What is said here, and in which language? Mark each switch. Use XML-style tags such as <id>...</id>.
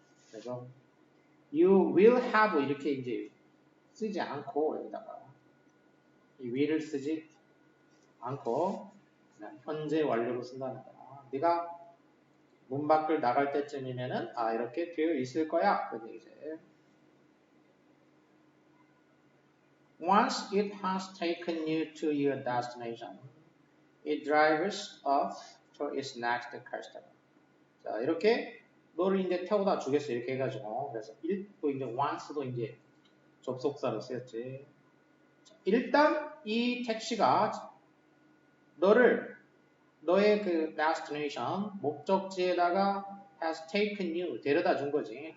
<ko>그래서</ko> <en>you will have</en> <ko>이렇게 이제 쓰지 않고 여기다가 이 will을 쓰지 않고 그냥 현재 완료로 쓴다는 거야. 네가 문 밖을 나갈 때쯤이면은 이렇게 되어 있을 거야. 그런 얘기지.</ko> <en>Once it has taken you to your destination, it drives off to its next customer.</en> <ko>자, 이렇게 너를 이제 태워다 주겠어. 이렇게 해가지고. 그래서 또 이제 once도 이제 접속사로 쓰였지. 일단 이 택시가 너를 너의 그 destination 목적지에다가</ko> <en>has taken you</en> <ko>데려다 준 거지.</ko>